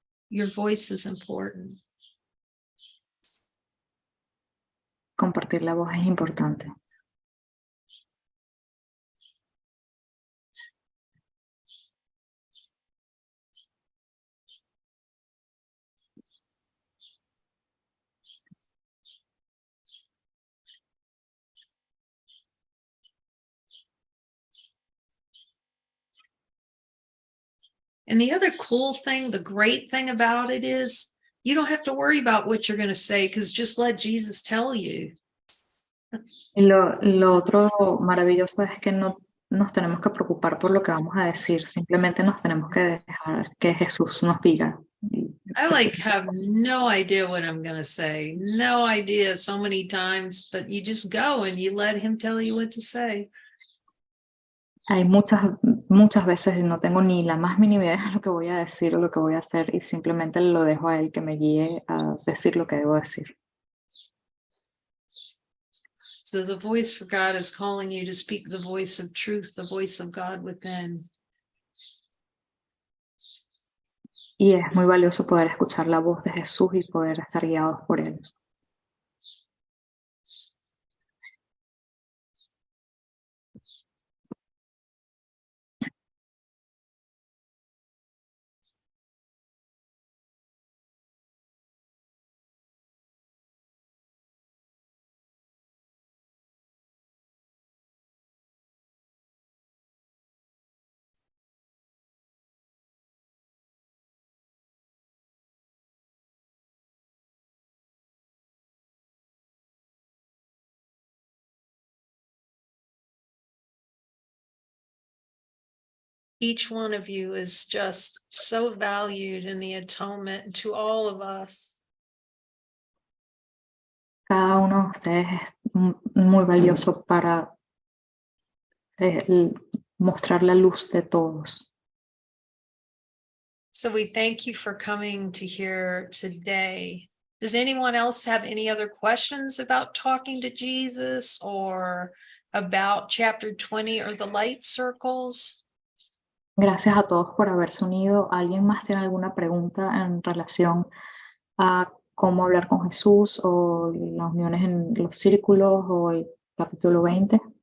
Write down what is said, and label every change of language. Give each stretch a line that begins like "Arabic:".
English: Your voice is important.
Spanish: Compartir la voz es importante.
English: And the other cool thing, the great thing about it is you don't have to worry about what you're going to say because just let Jesus tell you.
Spanish: Y lo otro maravilloso es que no nos tenemos que preocupar por lo que vamos a decir, simplemente nos tenemos que dejar que Jesús nos diga.
English: I have no idea what I'm going to say, no idea so many times, but you just go and you let him tell you what to say.
Spanish: Hay muchas veces no tengo ni la más mínima idea de lo que voy a decir o lo que voy a hacer y simplemente lo dejo a él que me guíe a decir lo que debo decir.
English: So the voice for God is calling you to speak the voice of truth, the voice of God within.
Spanish: Y es muy valioso poder escuchar la voz de Jesús y poder estar guiados por él.
English: Each one of you is just so valued in the atonement to all of us.
Spanish: Cada uno de ustedes es muy valioso para mostrar la luz de todos.
English: So we thank you for coming to here today. Does anyone else have any other questions about talking to Jesus or about chapter 20 or the light circles?
Spanish: Gracias a todos por haberse unido. ¿Alguien más tiene alguna pregunta en relación a cómo hablar con Jesús o las uniones en los círculos o el capítulo 20?